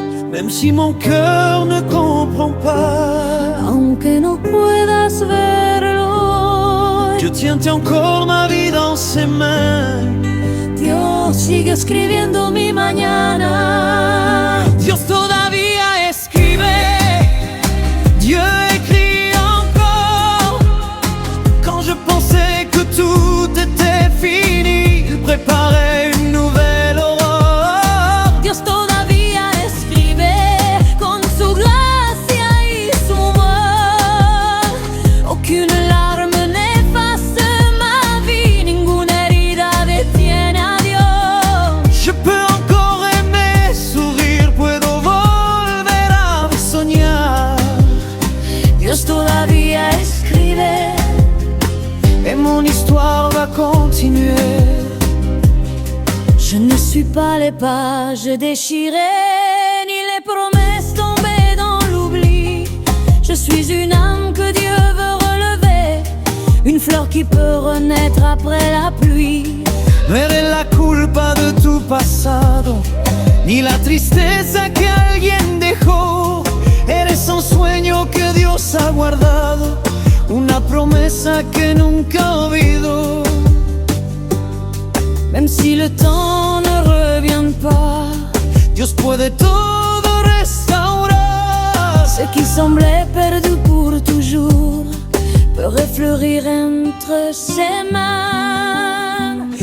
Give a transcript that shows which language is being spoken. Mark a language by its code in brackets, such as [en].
[fr] Même si mon cœur ne comprend pas, [es] aunque no puedas verlo, [fr] Dieu tient encore ma vie dans ses mains. [es] Dios sigue escribiendo mi mañana. Dios todavía escribe, [fr] Dieu écrit encore. Quand je pensais que tout était fini, il préparait une nouvelle aurore. [es] Dios todavía escribe con su gracia y su amor. [fr] Aucune larme n'efface ma vie, [es] ninguna herida detiene a Dios. [fr] Je peux encore aimer, sourire, [es] puedo volver a soñar. Dios todavía escribe [fr] Et mon histoire va continuer. Je ne suis pas les pages déchirées, ni les promesses tombées dans l'oubli. Je suis une âme que Dieu veut relever, une fleur qui peut renaître après la pluie. [es] No eres la culpa de tu pasado, ni la tristeza que alguien dejó. Eres un sueño que Dios ha guardado, una promesa que nunca olvidó. [fr] Même si le temps ne revient pas, [es] Dios puede todo restaurar. [fr] ce qui semblait perdu pour toujours peut refleurir entre ses mains.